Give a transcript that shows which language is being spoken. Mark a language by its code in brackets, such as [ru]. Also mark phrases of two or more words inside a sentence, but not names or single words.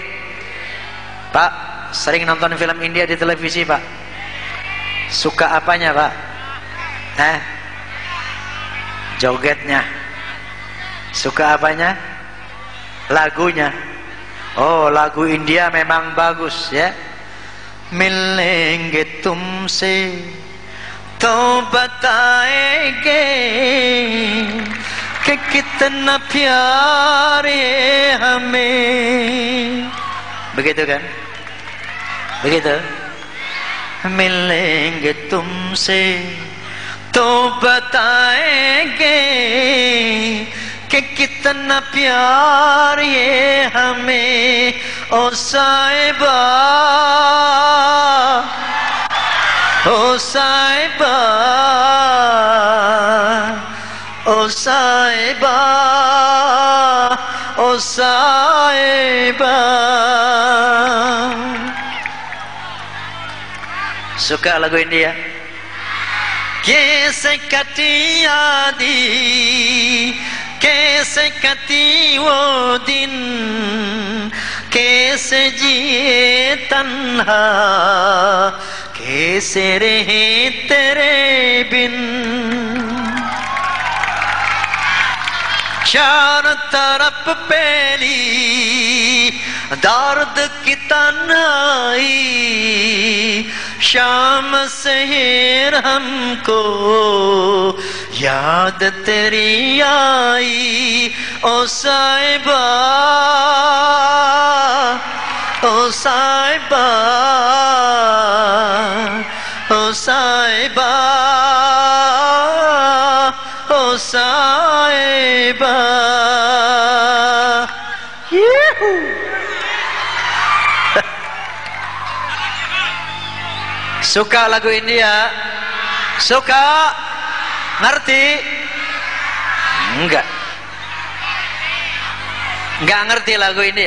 [id] Pak, sering nonton film India di televisi, Pak? Suka apanya, Pak? Jogetnya. Suka apanya? Lagunya. Oh, lagu India memang bagus ya. [hi] मिलेंगे तुमसे तो बताएंगे कि कितना प्यार है हमें. [id] Begitu kan? Begitu. [hi] मिलेंगे तुमसे तो बताएंगे कि कितना प्यार ये हमें. ओ साहिबा, ओ साहिबा, ओ साहिबा, ओ साहिबा. [id] Suka lagu India? [hi] कैसे कटी यादी, कैसे कटी वो दिन, कैसे जिए तन्हा, कैसे रहे तेरे बिन. चार तरफ पहली दर्द की तन्हाई, शाम सहर हमको याद तेरी आई. ओ साहिबा, ओ साहिबा, ओ साहिबा, ओ साहिबा. [id] Suka lagu India? Suka? Ngerti? Enggak. Enggak ngerti lagu India.